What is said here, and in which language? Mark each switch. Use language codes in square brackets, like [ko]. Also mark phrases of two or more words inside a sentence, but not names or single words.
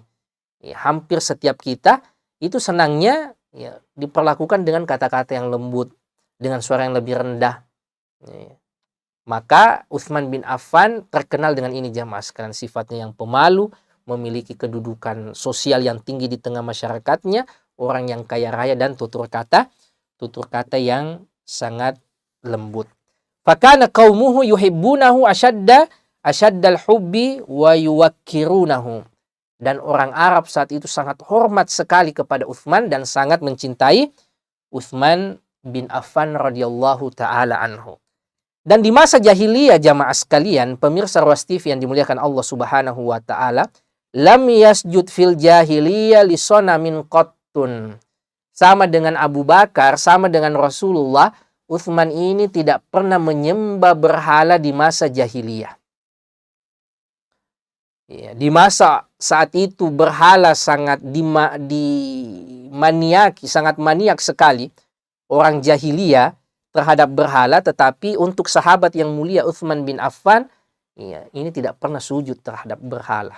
[id] Hampir setiap kita itu senangnya diperlakukan dengan kata-kata yang lembut, dengan suara yang lebih rendah. Maka Utsman bin Affan terkenal dengan ini jamaah sekalian, sifatnya yang pemalu, memiliki kedudukan sosial yang tinggi di tengah masyarakatnya, orang yang kaya raya, dan tutur kata tutur kata yang sangat lembut. [ar] فكان قومه يحبونه أشد الحب ويوقرونه. [id] Dan orang Arab saat itu sangat hormat sekali kepada Utsman dan sangat mencintai Utsman bin Affan [ar] رضي الله تعالى عنه. [id] Dan di masa jahiliyah jamaah sekalian, pemirsa Ruas TV yang dimuliakan Allah [ar] سبحانه وتعالى, لم يسجد في الجاهلية لصنم قط. [id] Sama dengan Abu Bakar, sama dengan Rasulullah, Utsman ini tidak pernah menyembah berhala di masa jahiliyah. Ya, di masa saat itu berhala sangat dimaniaki, sangat maniak sekali orang jahiliyah terhadap berhala, tetapi untuk sahabat yang mulia Utsman bin Affan, ya, ini tidak pernah sujud terhadap berhala.